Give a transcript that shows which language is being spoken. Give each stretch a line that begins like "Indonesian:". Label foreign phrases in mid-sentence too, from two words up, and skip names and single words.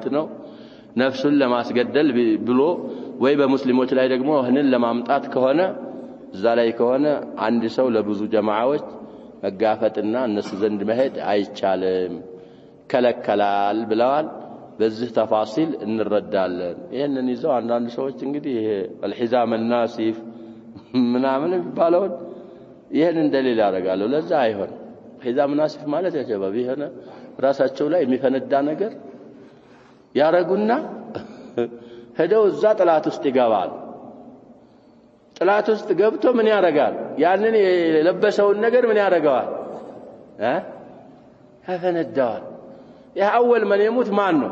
Amharic: ነው ነፍሱን ለማስገደል ብሎ ወይ በሙስሊሞች ላይ ደግሞ ህንን ለማምጣት ከሆነ እዛ ላይ ከሆነ አንድ ሰው ለብዙ ጀማዓዎች መጋፈጥና እነሱ ዘንድ መሄድ አይቻልም ከለከላል ብለዋል። በዚህ ተፋሲል እንረዳለን። ይሄንን ይዘው አንዳንድ ሰዎች እንግዲህ ይሄ
Arabic: الحزام الناسف
Amharic: ምናምን ይባላል ይሄን እንደሌላ ያደርጋሉ። ለዛ አይሆን
Arabic: حزام الناسف
Amharic: ማለት ያጀባብ ይሄን ራሳቸው ላይ የሚፈነዳ ነገር ያረጉና ሄደው እዛ ጥላት ውስጥ ይገባል። ጥላት ውስጥ ገብቶ ምን ያረጋል? ያንን የለበሰውን ነገር ምን ያረጋዋል? ያፈነዳዋል። ያ አወል ማን ይሙት ማን ነው?